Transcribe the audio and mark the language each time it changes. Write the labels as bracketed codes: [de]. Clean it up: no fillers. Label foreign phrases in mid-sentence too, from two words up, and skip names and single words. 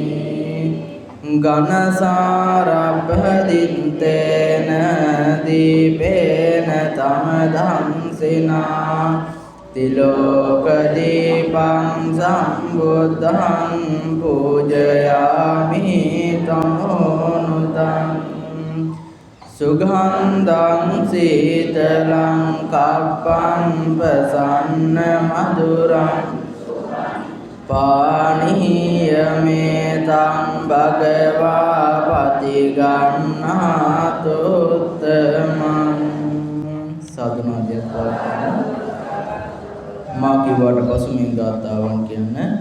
[pi] ගණසාරබ්බදිත්තේන දීපේන තමදංසිනා තිලෝකදීපං සම්බුද්ධං පූජයාමි තමෝනුතං සුගන්ධං සීතලං කප්පං ප්‍රසන්න මధుරං පානීයමේතං භගවා පතිගන්නාතුත්තමං [si] සාදුනාදයක් පවත්වන්න මා කිව්වට පසු මේ ගාථාවන් කියන්න